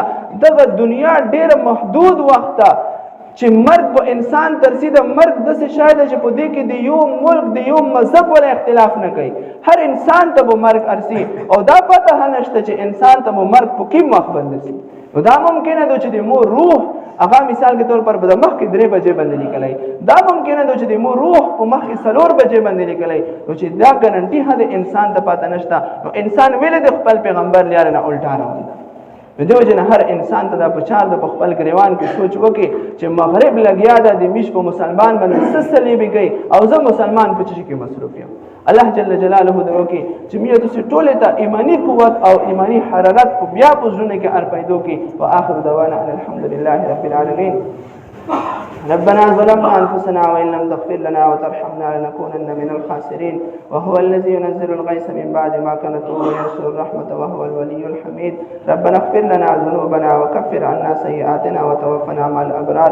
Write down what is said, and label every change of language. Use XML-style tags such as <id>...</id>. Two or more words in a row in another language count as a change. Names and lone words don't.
<ps>دغه دنیا ډېر محدود وخت ده چې مرګ په انسان ترسي د مرګ داسې شی ده چې په دې کې د یو ملک د یو مذهب ولا اختلاف نه کوي، هر انسان ته به مرګ ارسي او دا پته نشته چې انسان ته به مرګ په کوم وخت باندې رسي. نو دا ممکنه ده چې د مو روح هغه</ps> <ur>مثال کے طور پر</ur> <ps>د مخکې 3 بجې باندې لیکلی، دا ممکنه ده چې د مو روح په مخکې 4 بجې باندې لیکلی، نو چې دا ګارنټي هغه انسان ته پته نشته، نو انسان ویلې د خپل پیغمبر لیار نه الټا روان ده. نو دې وجې نه هر انسان ته دا پچار ده په خپل ګریوان کې سوچ وکړي چې مغرب لګیا ده د میش په مسلمان باندې څه صلیبې کوي او زه مسلمان په څه کې مصروف یم. الله</ps> <ar>جل جلاله</ar> <ps>دې وکړي چې موږ تاسو ټولې ته ایماني قوت او ایماني حرارت په بیا په زړونو کې پیدا کړي.</ps> <ar>واخر دعوانا الحمد لله رب العالمين. ربنا ظلمنا أنفسنا وإن لم تغفر لنا وترحمنا لنكونن من الخاسرين. وهو الذي ينزل الغيث من بعد ما كنتم وينشر الرحمة وهو الولي الحميد. ربنا اغفر لنا ذنوبنا وكفر عنا سيئاتنا وتوفنا مع الأبرار.</ar>